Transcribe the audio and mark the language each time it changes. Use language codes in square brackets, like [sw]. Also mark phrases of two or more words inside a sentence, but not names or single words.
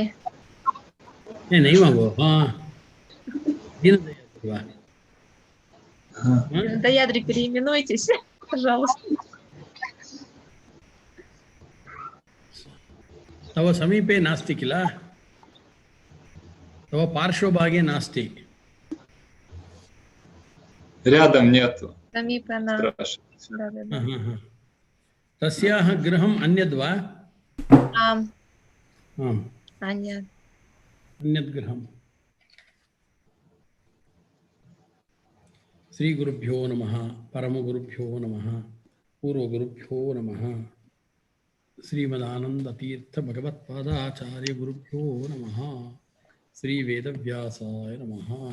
[sa] नैव भो दीनदयाद्रि वा? [ru] Даядрий, переименуйтесь, пожалуйста. [sa] तव समीपे नास्ति किल? तव पार्श्वभागे नास्ति? [ru] Рядом нету. [sa] Самипана. [ru] Страшно. Да. [sa] तस्याः गृहम् अन्यद्वा? Ам. आम्, Аня. अन्यद् गृहम्। श्रीगुरुभ्यो नमः, परमगुरुभ्यो नमः, पूर्वगुरुभ्यो नमः, श्रीमदानंदतीर्थ भगवत्पादाचार्य गुरुभ्यो नमः, श्री वेदव्यासाय नमः।